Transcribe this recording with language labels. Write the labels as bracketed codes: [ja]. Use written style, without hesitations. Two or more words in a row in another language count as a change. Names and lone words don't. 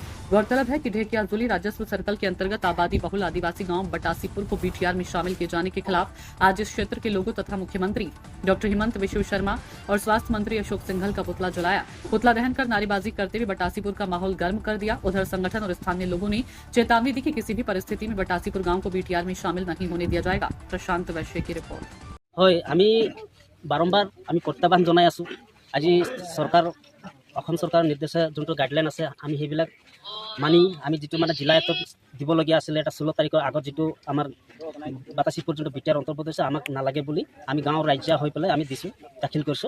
[hi] गौरतलब है कि ढेकियाजुली राजस्व सर्कल के अंतर्गत आबादी बहुल आदिवासी गांव बटासीपुर को बीटीआर में शामिल किए जाने के खिलाफ आज इस क्षेत्र के लोगों तथा मुख्यमंत्री डॉक्टर हिमंत बिश्व शर्मा और स्वास्थ्य मंत्री अशोक सिंघल का पुतला जलाया। पुतला दहन कर नारेबाजी करते हुए बटासीपुर का माहौल गर्म कर दिया। उधर संगठन और स्थानीय लोगों ने चेतावनी दी कि किसी भी परिस्थिति में बटासीपुर गांव को बीटीआर में शामिल नहीं होने दिया जाएगा। प्रशांत वैश्य की रिपोर्ट। [as] হয় আমি বারম্বার আমি প্রত্যাহ্বান জনাই আছো। আজি অসম চৰকাৰৰ নিৰ্দেশে যোনটো গাইডলাইন আছে আমি সেইবিলাক মানি আমি যিটো মানে জিলা এটাত দিবলগীয়া আছিলে এটা 16 তাৰিখৰ আগত যিটো আমাৰ বাতাসীপুৰ যোনটো বিটিআৰ অন্তৰ্ভুক্ত হৈছে আমাক নালাগে বুলি আমি গাঁৱৰ ৰাজ্য হৈ পেলাই আমি দিছোঁ দাখিল কৰিছোঁ।